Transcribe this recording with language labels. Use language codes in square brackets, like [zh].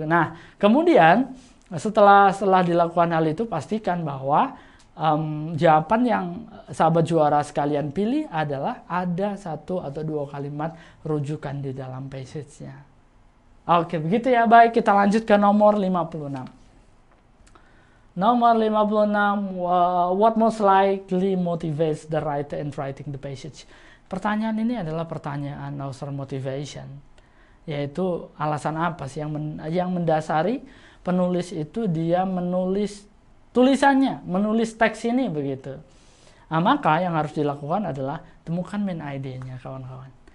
[id] Nah, kemudian setelah dilakukan hal itu, pastikan bahwa jawaban yang sahabat juara sekalian pilih adalah ada 1 atau 2 kalimat rujukan di dalam passage-nya. Oke, begitu ya. Baik, kita lanjut ke nomor 56. [en] Nomor 56, what most likely motivates the writer in writing the passage? [id] Pertanyaan ini adalah pertanyaan [en] author motivation, [id] yaitu alasan apa sih yang mendasari penulis itu dia menulis tulisannya, menulis teks ini begitu. Nah, maka yang harus dilakukan adalah temukan main idenya, kawan-kawan.